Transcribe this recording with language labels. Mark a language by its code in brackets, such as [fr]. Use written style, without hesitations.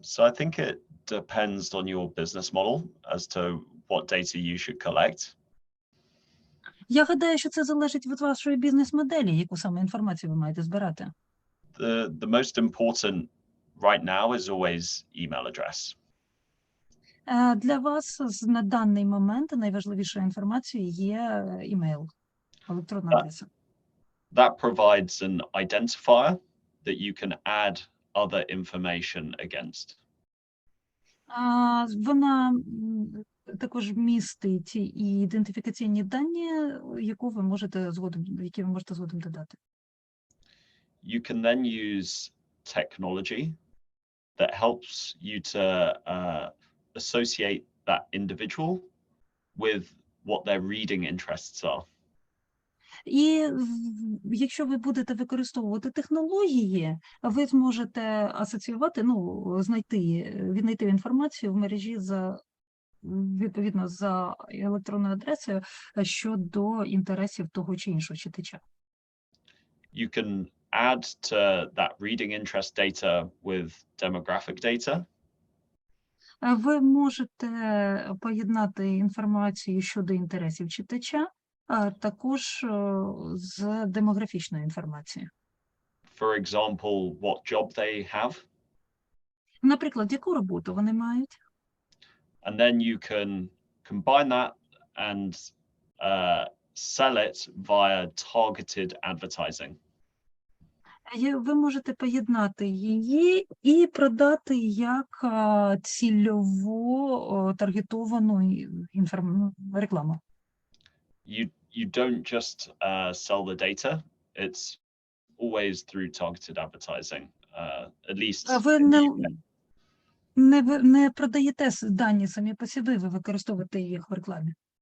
[en] So I think it depends on your business model as to what data you should collect. [uk] Я гадаю, що це залежить від вашої бізнес-моделі, яку саме інформацію ви маєте збирати. [en] The most important right now is always email address. [uk] Для вас на даний момент найважливішою інформацією є імейл, електронна адреса. [en] That provides an identifier that you can add other information against. [uk] Вона також містить і ідентифікаційні дані, які ви можете згодом додати. [en] You can then use technology that helps you to associate that individual with what their reading interests are. [uk] І якщо ви будете використовувати технології, ви зможете асоціювати, віднайти інформацію в мережі відповідно за електронною адресою щодо інтересів того чи іншого читача. [en] You can add to that reading interest data with demographic data. [uk] Ви можете поєднати інформацію щодо інтересів читача, а також з демографічною інформацією. [en] For example, what job they have. [uk] Наприклад, яку роботу вони мають. [en] And then you can combine that and sell it via targeted advertising. [uk] Ви можете поєднати її і продати як цільово таргетовану рекламу. [en] You don't just sell the data. It's always through targeted advertising. At least. [uk] Ви не продаєте дані самі по собі, ви використовуєте їх в рекламі.